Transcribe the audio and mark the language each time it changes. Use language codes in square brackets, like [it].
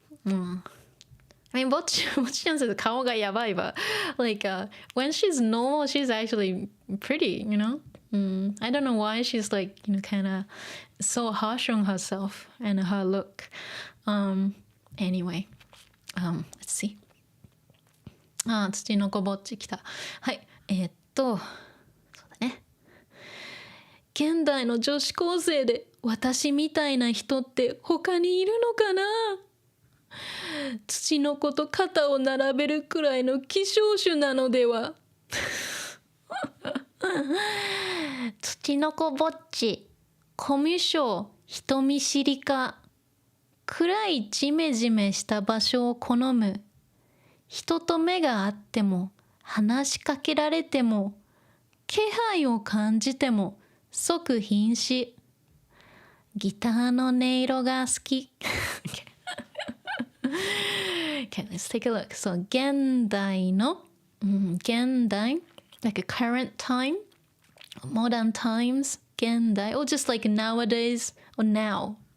[en] I mean, Bocchi-chan says [ja] 顔がやばい, [en] but like when she's normal, she's actually pretty, you know? I don't know why she's like, you know, kind of so harsh on herself and her look. Anyway, let's see. Tsuchinoko Bocchi 来た。 [ja] はい。そうだね。現代の女子高生で私みたいな人って他にいるのかな土の子と肩を並べるくらいの希少種なのでは土の子ぼっちコミュ障人見知りか暗いジメジメした場所を好む人と目があっても話しかけられても気配を感じても即瀕死ギターの音色が好き [en] Okay, let's take a look. So, 現代の、現代 like a current time, modern times, 現代 or just like nowadays or now.